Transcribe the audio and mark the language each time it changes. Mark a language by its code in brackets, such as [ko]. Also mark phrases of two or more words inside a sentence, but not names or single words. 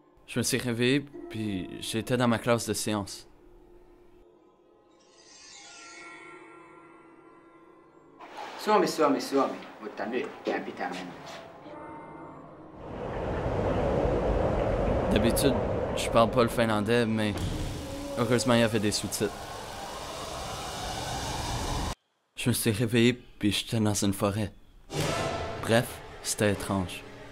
[fr] Je me suis réveillé, puis j'étais dans ma classe de sciences. [fi] Suomi, mutta nyt meidän pitää mennä. [fr] D'habitude, je parle pas le finlandais, mais heureusement, il y avait des sous-titres. Je me suis réveillé, puis j'étais dans une forêt. Bref, c'était étrange.